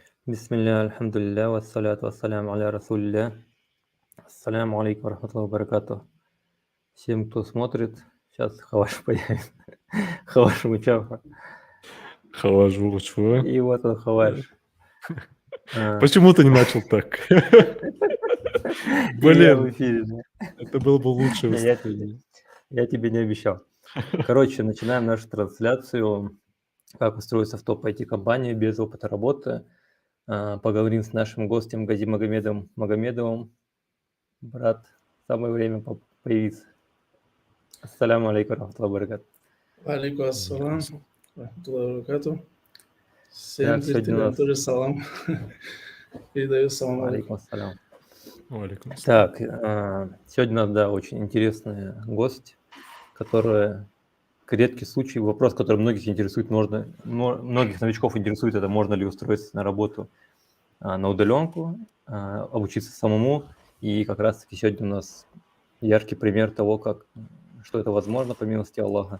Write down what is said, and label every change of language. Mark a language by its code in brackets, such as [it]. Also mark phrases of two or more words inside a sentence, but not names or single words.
[ar] بسم الله، الحمد لله، والصلاة والسلام على رسول الله. السلام عليكم رحمة الله بركاته. [ru] Всем, кто смотрит, сейчас хаваш появится. Хаваш Мучафа. Хаваш Булычева. И вот он, хаваш. Почему ты не начал так? И я в Блин, эфире, да. это было бы лучшее Не, выступление. я тебе не обещал. Короче, начинаем нашу трансляцию. Как устроиться в топ IT-компании без опыта работы. Поговорим с нашим гостем Гази Магомедовым. Брат, самое время появиться. [ar] السلام عليكم رحمة الله بركاته. عليكم السلام، رحمة الله بركاته. [ru] Всем Так, сегодня у зрителям нас... тоже салам. Передаю [ar] سلام عليكم. عليكم السلام. عليكم السلام. [ru] Так, сегодня у нас, да, очень интересный гость, который редкий случай, вопрос, который многих интересует, многих новичков интересует, это можно ли устроиться на работу на удаленку, обучиться самому. И как раз-таки сегодня у нас яркий пример того, что это возможно по милости Аллаха.